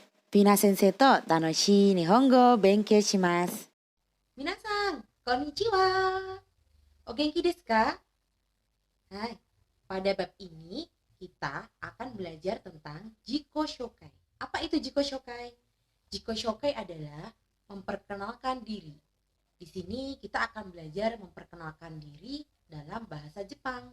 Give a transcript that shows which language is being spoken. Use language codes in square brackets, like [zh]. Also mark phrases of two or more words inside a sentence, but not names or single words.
[ja] Vina先生と楽しい日本語勉強します. みなさん、こんにちは. お元気ですか? [id] Hai, pada bab ini kita akan belajar tentang [ja] 自己紹介. [id] Apa itu [ja] 自己紹介? 自己紹介 [id] adalah memperkenalkan diri. Di sini kita akan belajar memperkenalkan diri dalam bahasa Jepang.